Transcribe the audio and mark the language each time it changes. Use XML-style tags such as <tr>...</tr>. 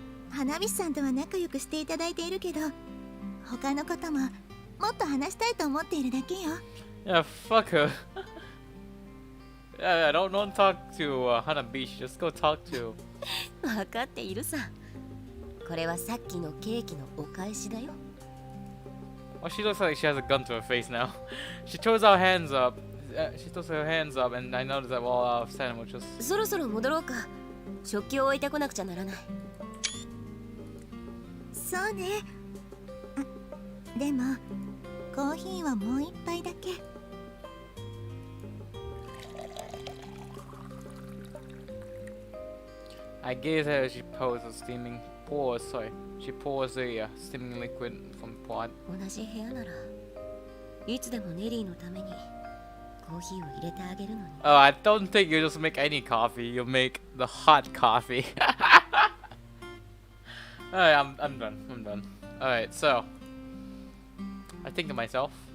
<ja>花火師さんとは仲良くしていただいているけど、他のことももっと話したいと思っているだけよ。</ja> <en>Yeah, fuck her. Yeah, don't talk to Hana Beach. Just go talk to.</en> <ja>分かっているさ。これはさっきのケーキのお返しだよ。</ja> <en>Oh, she looks like she has a gun to her face now. She throws her hands up. She throws her hands up, and I noticed that we're all out of sandwiches.</en> <ja>そろそろ戻ろうか。食器を置いてこなくちゃならない。そうね。あ、でもコーヒーはもう一杯だけ。</ja> <en>I gaze at her as she pours the steaming pours. Sorry, she pours the steaming liquid from the pot.</en> <ja>同じ部屋ならいつでもネリーのためにコーヒーを入れてあげるのに。</ja> <en>Oh, I don't think you just make any coffee. You make the hot coffee. Alright, I'm done. I'm done. Alright, so I think to myself.</en>